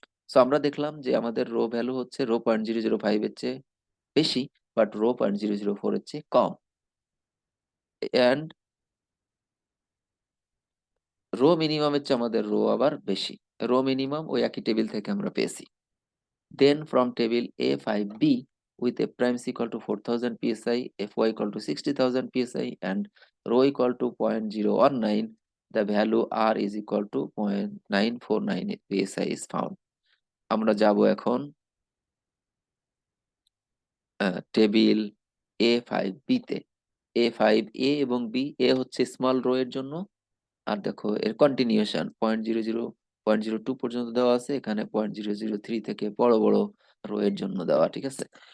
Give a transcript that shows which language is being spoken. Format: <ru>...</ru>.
<bn>So আমরা দেখলাম যে আমাদের রো ভ্যালু হচ্ছে রো 0.005 এর চেয়ে বেশি, বাট রো 0.004 এর চেয়ে কম। এন্ড রো মিনিমামের চেয়ে আমাদের রো আবার বেশি। রো মিনিমাম ওই একই টেবিল থেকে আমরা পেয়েছি।</bn> <en>Then from table A5B, with F prime is equal to 4000 psi, Fy equal to 60,000 psi, and rho equal to 0.019, the value R is equal to 0.949 psi is found.</en> <bn>আমরা যাব এখন table A5B তে। A5A এবং B, এ হচ্ছে small rho এর জন্য, আর দেখো এর কন্টিনিউশন 0.02 পর্যন্ত দেওয়া আছে, এখানে 0.003 থেকে বড় বড় রো এর জন্য দেওয়া, ঠিক আছে?</bn>